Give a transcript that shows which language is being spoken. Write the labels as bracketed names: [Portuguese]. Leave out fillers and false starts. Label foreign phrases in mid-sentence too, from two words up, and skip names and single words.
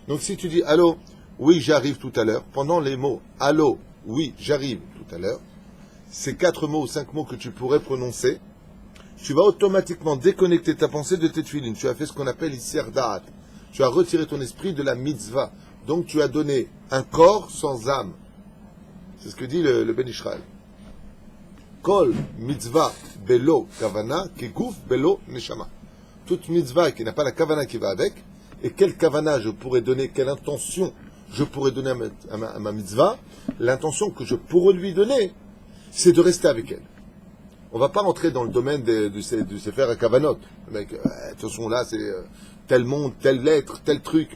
[French] Donc si tu dis, allô, oui, j'arrive tout à l'heure, pendant les mots allô, oui, j'arrive tout à l'heure, ces 4 mots ou 5 mots que tu pourrais prononcer, tu vas automatiquement déconnecter ta pensée de tes tefilines. Tu as fait ce qu'on appelle ici da'at. Tu as retiré ton esprit de la mitzvah. Donc tu as donné un corps sans âme. C'est ce que dit le Ben Israël. [Hebrew] כל מצוה בלא כוונה כגוף בלא נשמה. [French] Toute mitzvah qui n'a pas la kavana qui va avec, et quelle kavana je pourrais donner, quelle intention je pourrais donner à ma mitzvah, l'intention que je pourrais lui donner, c'est de rester avec elle. On ne va pas rentrer dans le domaine du [Hebrew] ספר הכוונות. [French] Mec, de toute façon, là, c'est tel monde, telle lettre, tel truc.